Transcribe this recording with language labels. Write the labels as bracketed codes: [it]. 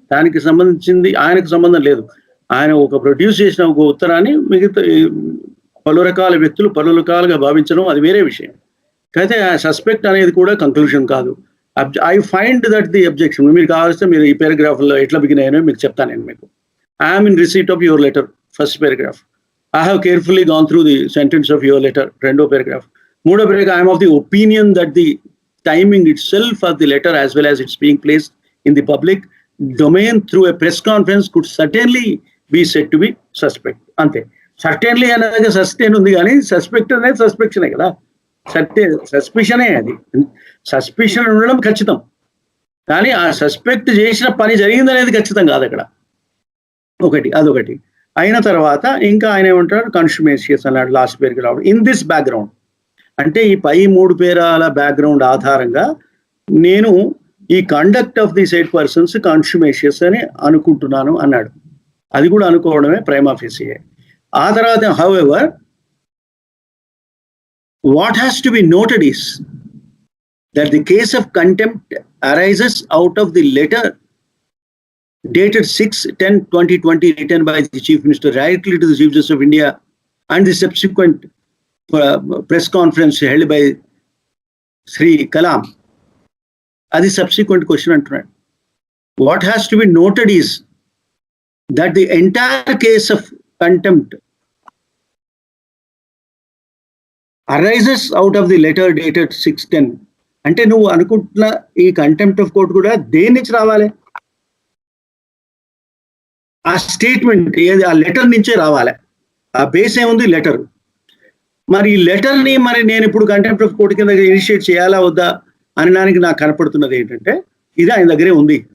[te] దానికి సంబంధించింది ఆయనకు సంబంధం లేదు. ఆయన ఒక ప్రొడ్యూస్ చేసిన ఒక ఉత్తరాన్ని మిగతా పలు రకాల వ్యక్తులు పలు రకాలుగా భావించడం అది వేరే విషయం. అయితే ఆ సస్పెక్ట్ అనేది కూడా కంక్లూషన్ కాదు. [en] I find that the objection. [te] మీరు కావాల్స్తే మీరు ఈ పారాగ్రాఫ్లో ఎట్లా బిగిన్ అయ్యానో మీకు చెప్తాను నేను మీకు. [en] I'm in receipt of your letter, first paragraph. I have carefully gone through the sentence of your letter, [te] రెండో [en] paragraph. [te] మూడో [en] paragraph, I am of the opinion that the timing itself of the letter as well as it's being placed in the public domain through a press conference could certainly be said to be suspect. [te] అంతే. Certainly అనేది sustain ఉంది కానీ suspect అనేది సస్పెక్షనే కదా. సస్పిషనే అది. Suspicion ఉండడం ఖచ్చితం. కానీ ఆ సస్పెక్ట్ చేసిన పని జరిగిందనేది ఖచ్చితం కాదు అక్కడ. అదొకటి. అయిన తర్వాత ఇంకా ఆయన ఏమంటారు, కన్స్యూమేషియస్ అన్నాడు లాస్ట్ పేరుకి రావడం. [en] in this background [te] అంటే ఈ పై 3 పేరాల బ్యాక్గ్రౌండ్ ఆధారంగా నేను ఈ [en] conduct of the side persons contumacious [te] అని అనుకుంటున్నాను అన్నాడు. అది కూడా అనుకోవడమే ప్రైమా ఫేసియే. ఆ తర్వాత [en] However what has to be noted is that the case of contempt arises out of the letter dated 6/10/2020 written by the Chief Minister directly to the Chief Justice of India and the subsequent press conference held by Sri Kalam. That is subsequent question [te] antunnadu. [en] What has to be noted is that the entire case of contempt arises out of the letter dated 6/10. [te] అంటే నువ్వు అనుకుంటున్న ఈ contempt of court కూడా దేని నుంచి రావాలి? ఆ statement ఏది, ఆ లెటర్ నుంచే రావాలి. ఆ బేస్ ఏముంది? లెటర్. మరి ఈ లెటర్ని మరి నేను ఇప్పుడు కంటెంప్ట్ ఆఫ్ కోర్టు కింద ఇనిషియేట్ చేయాలా వద్దా అనడానికి నాకు కనపడుతున్నది ఏంటంటే ఇది ఆయన దగ్గరే ఉంది.